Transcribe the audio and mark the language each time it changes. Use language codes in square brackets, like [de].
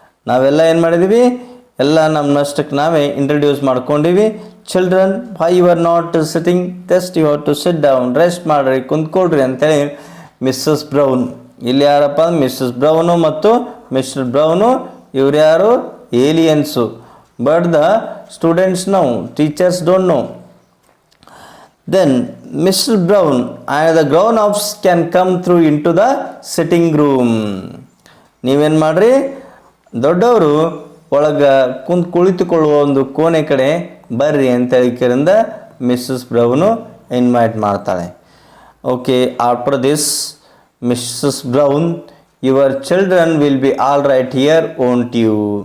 [kn] ನಾವೆಲ್ಲ ಏನು ಮಾಡಿದ್ದೀವಿ, ಎಲ್ಲ ನಮ್ಮಷ್ಟಕ್ಕೆ ನಾವೇ introduce ಮಾಡ್ಕೊಂಡಿವಿ. [en] children, why you are not sitting, just you have to sit down, [kn] rest ಮಾಡಿರಿ, ಕುಂತ್ಕೊಳ್ರಿ ಅಂತೇಳಿ [en] Mrs Brown. [kn] ಇಲ್ಲಿ ಯಾರಪ್ಪ, ಮಿಸ್ಸಸ್ ಬ್ರೌನು ಮತ್ತು ಮಿಸ್ಟರ್ ಬ್ರೌನು, ಇವ್ರು ಯಾರು, ಏಲಿಯನ್ಸು. [en] But the students know, teachers don't know. Then Mr. Brown and the grown-ups can come through into the sitting room. [kn] ನೀವೇನು ಮಾಡ್ರಿ, ದೊಡ್ಡವರು ಒಳಗೆ ಕುಳಿತುಕೊಳ್ಳುವ ಒಂದು ಕೋಣೆ ಕಡೆ ಬರ್ರಿ ಅಂತ ಹೇಳಿಕರಿಂದ ಮಿಸ್ಸಸ್ ಬ್ರೌನು ಇನ್ವೈಟ್ ಮಾಡ್ತಾಳೆ. [en] Okay, after this Mrs Brown, your children will be all right here won't you.